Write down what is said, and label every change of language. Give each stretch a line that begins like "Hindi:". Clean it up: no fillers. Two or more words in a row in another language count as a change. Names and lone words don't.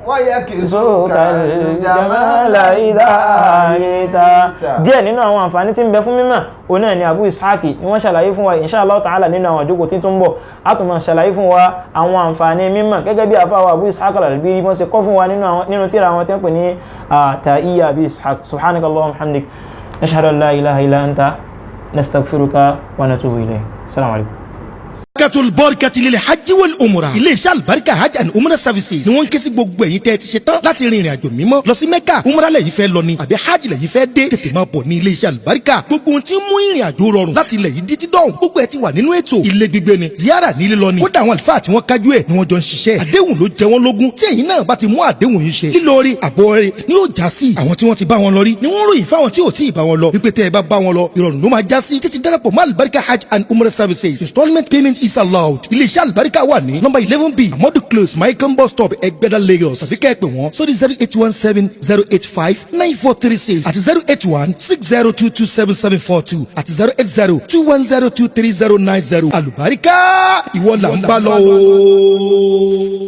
Yoruba: jamala ìdá àríta díẹ̀ nínú àwọn àǹfààní tí ń bẹ fún mímọ̀ òun náà ni Abu Ishaq ni wọ́n ṣàlàyé fún wa
Arabic: إن شاء الله تعالى
Yoruba: nínú àwọn àjókòó tí tó ń bọ̀ a tún máa ṣàlàyé fún wa àwọn àǹfààní mímọ̀ gẹ́gẹ́ bí àfáà wa Abu Ishaq al-Albiri wọ́n ṣe kọ́ fún wa nínú tírà wọn tí wọ́n pè ní
Arabic: تائية أبي إسحاق سبحانك اللهم وبحمدك نشهد أن لا إله إلا أنت نستغفرك ونتوب إليه السلام عليكم.
Yoruba: Barakatul lil hajj wal umrah iléeṣẹ́ àlùbáríkà hajj and umrah services ni wọ́n ń ké sí gbogbo ẹ̀yin tẹ́ ẹ ti ṣe tán láti rin ìrìn àjò mímọ́ lọ sí mẹ́kà umrah lẹ́yìn fẹ́ lọ ni àbí hajj lẹ́yìn fẹ́ dé tètè máa bọ̀ ní iléeṣẹ́ àlùbáríkà gbogbo ohun tí ń mú ìrìn àjò rọrùn láti ilẹ̀ yìí títí dọ̀hùn gbogbo ẹ̀ ti wà nínú ètò ilé gbígbé ni ziyara nílé lọ ni kódà àwọn àlùfáà tí wọ́n kájú ẹ̀ ni wọ́n jọ ń ṣiṣẹ́ àdéhùn ló jẹ wọ́n lógún tí ẹ̀yin náà bá ti mú àdéhùn yìí ṣe lílọrí àbọ̀rẹ́ ni yóò já sí àwọn tí wọ́n ti bá wọn lọ rí ni wọ́n ròyìn fáwọn tí ò tí ì bá wọn lọ wípé tẹ́ ẹ bá wọn lọ ìrọ̀rùn ló máa já sí títí darapọ̀ mọ́ àlùbáríkà hajj and umrah services
English: installment payment is allowed
Yoruba: iléeṣẹ́ àlùbáríkà wà ní nọ́mbà 11B Amadu Close Maikan bus stop Ẹgbẹ́dá Lagos tàbí kẹ́ ẹ pè wọ́n sórí 08170859436 àti 08160227742 àti 08021023090 àlùbáríkà ìwọ là ń bá lọ o.